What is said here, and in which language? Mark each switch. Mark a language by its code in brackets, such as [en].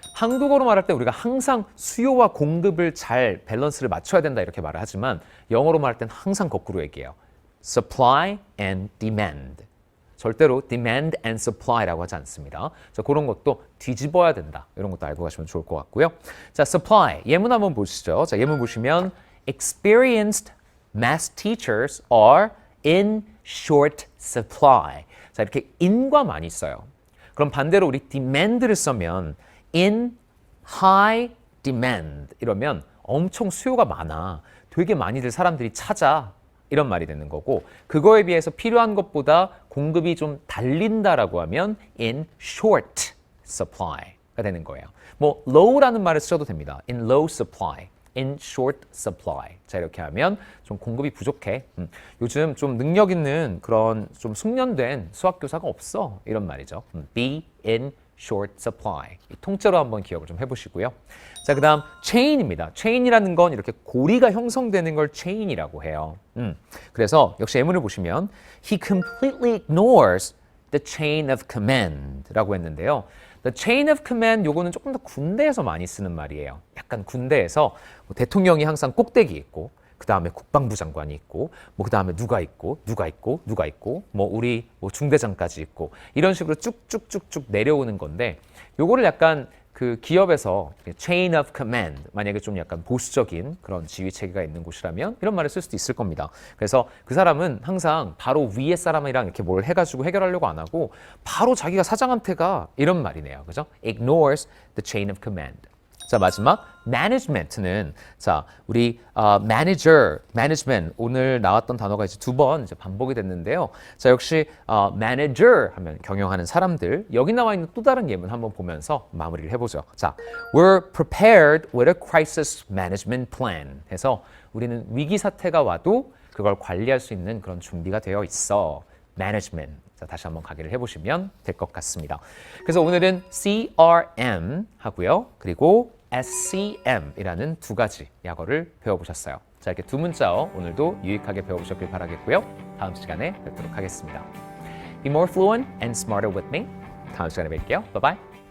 [ko] 한국어로 말할 때 우리가 항상 수요와 공급을 잘 밸런스를 맞춰야 된다 이렇게 말을 하지만 영어로 말할 때는 항상 거꾸로 얘기해요. [en] Supply and demand. [ko] 절대로 demand and supply라고 하지 않습니다. 자, 그런 것도 뒤집어야 된다. 이런 것도 알고 가시면 좋을 것 같고요. 자, supply. 예문 한번 보시죠. 자, 예문 보시면 [en] experienced math teachers are in short supply. [ko] 자, 이렇게 in과 많이 써요. 그럼 반대로 우리 demand를 쓰면 in high demand 이러면 엄청 수요가 많아. 되게 많이들 사람들이 찾아. 이런 말이 되는 거고 그거에 비해서 필요한 것보다 공급이 좀 달린다라고 하면 in short supply가 되는 거예요. 뭐 low라는 말을 쓰셔도 됩니다. [en] in low supply. in short supply. [ko] 자, 이렇게 하면 좀 공급이 부족해. 요즘 좀 능력 있는 그런 좀 숙련된 수학 교사가 없어. 이런 말이죠. [en] be in short supply. [ko] 이 통째로 한번 기억을 좀 해보시고요. 자, 그 다음 chain입니다. chain이라는 건 이렇게 고리가 형성되는 걸 chain이라고 해요. 그래서 역시 예문을 보시면 [en] he completely ignores the chain of command [ko] 라고 했는데요. The chain of command 요거는 조금 더 군대에서 많이 쓰는 말이에요. 약간 군대에서 뭐 대통령이 항상 꼭대기 있고 그 다음에 국방부 장관이 있고 뭐 그 다음에 누가 있고 뭐 우리 뭐 중대장까지 있고 이런 식으로 쭉쭉쭉쭉 내려오는 건데 요거를 약간 그 기업에서 chain of command 만약에 좀 약간 보수적인 그런 지휘 체계가 있는 곳이라면 이런 말을 쓸 수도 있을 겁니다. 그래서 그 사람은 항상 바로 위에 사람이랑 이렇게 뭘 해가지고 해결하려고 안 하고 바로 자기가 사장한테 가 이런 말이네요. 그죠? [en] ignores the chain of command. [ko] 자, 마지막 management는 자, 우리 manager, management 오늘 나왔던 단어가 이제 두 번 이제 반복이 됐는데요. 자, 역시 manager 하면 경영하는 사람들. 여기 나와 있는 또 다른 예문 한번 보면서 마무리를 해보죠. [en] 자, we're prepared with a crisis management plan. [ko] 해서 우리는 위기 사태가 와도 그걸 관리할 수 있는 그런 준비가 되어 있어. [en] management. [ko] 자, 다시 한번 가기를 해보시면 될 것 같습니다. 그래서 오늘은 CRM 하고요. 그리고 SCM이라는 두 가지 약어를 배워보셨어요. 자, 이렇게 두 문자어 오늘도 유익하게 배워보셨길 바라겠고요. 다음 시간에 뵙도록 하겠습니다. [en] Be more fluent and smarter with me. [ko] 다음 시간에 뵐게요. [en] Bye bye.